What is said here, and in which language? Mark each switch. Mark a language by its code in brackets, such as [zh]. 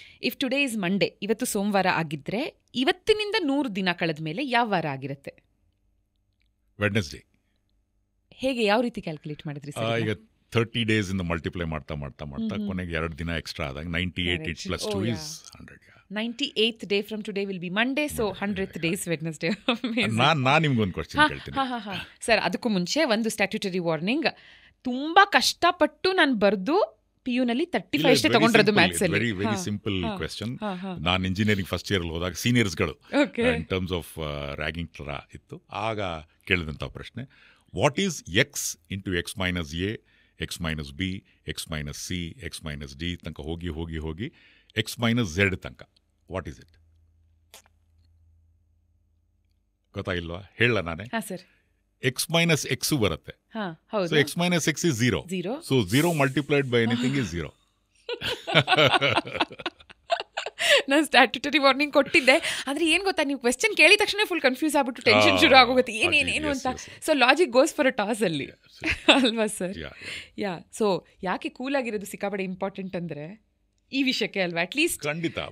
[en] if today is Monday, [kn] ಇವತ್ತು ಸೋಮವಾರ ಆಗಿದ್ರೆ ಇವತ್ತಿನಿಂದ 100 ದಿನ ಕಳೆದ ಮೇಲೆ ಯಾವ ವಾರ ಆಗಿರುತ್ತೆ? [en] Wednesday. [kn] ಹೇಗೆ, ಯಾವ ರೀತಿ ಕ್ಯಾಲ್ಕುಲೇಟ್ ಮಾಡಿದ್ರಿ ಸರ್? ಈಗ 30 days ಇಂದ ಮಲ್ಟಿಪ್ಲೈ ಮಾಡ್ತಾ ಕೊನೆಗೆ 2 ದಿನ ಎಕ್ಸ್ಟ್ರಾ ಆದಾಗ [en] 98 + 2 is 100. 98th day from today will be Monday, so 100th day is Wednesday. [kn] ನಾನು ನಿಮ್ಗೊಂದು ಕ್ವೆಶ್ಚನ್ ಕೇಳ್ತೀನಿ ಸರ್. ಅದಕ್ಕೂ ಮುಂಚೆ ಒಂದು ಸ್ಟ್ಯಾಟ್ಯೂಟರಿ ವಾರ್ನಿಂಗ್. ತುಂಬಾ ಕಷ್ಟಪಟ್ಟು ನಾನು ಬರ್ದು PU-ನಲ್ಲಿ 35 ಅಷ್ಟೇ ತಗೊಂಡಿರೋದು ಮ್ಯಾಥ್ಸ್ ಅಲ್ಲಿ. [en] Very simple question. [kn] ನಾನು ಇಂಜಿನಿಯರಿಂಗ್ ಫಸ್ಟ್ ಇಯರ್ ಹೋದಾಗ ಸೀನಿಯರ್ಸ್ಗಳು [en] in terms of ragging [kn] ಥರ ಇತ್ತು. ಆಗ ಕೇಳಿದಂಥ ಪ್ರಶ್ನೆ, [en] what is x into x minus a, x minus b, x minus c, x minus d [kn] ತನಕ ಹೋಗಿ [en] x minus z ತನಕ, what is it? [kn] ಗೊತ್ತಾಗಿಲ್ವಾ? ಹೇಳ ನಾನೇ. x ಮೈನಸ್ x ಬರುತ್ತೆ. [en] So x minus x is 0. So 0 multiplied by anything is 0. [kn] ನಾನು statutory warning ಕೊಟ್ಟಿದ್ದೆ. ಆದರೆ ಏನು ಗೊತ್ತಾ, ನೀವು ಕ್ವೆಶ್ಚನ್ ಕೇಳಿದ ತಕ್ಷಣ ಫುಲ್ ಕನ್ಫ್ಯೂಸ್ ಆಗ್ಬಿಟ್ಟು ಟೆನ್ಷನ್ ಶುರು ಆಗೋಗುತ್ತೆ, ಏನೇನು ಅಂತ. So [en] logic goes for a toss [kn] ಅಲ್ಲಿ, ಅಲ್ವಾ ಸರ್? ಸೊ ಯಾಕೆ ಕೂಲ್ ಆಗಿರೋದು ಸಿಕ್ಕಾಪಡೆ ಇಂಪಾರ್ಟೆಂಟ್ ಅಂದರೆ ಈ ವಿಷಯಕ್ಕೆ ಅಲ್ವಾ? [en] at least [kn] ಖಂಡಿತ.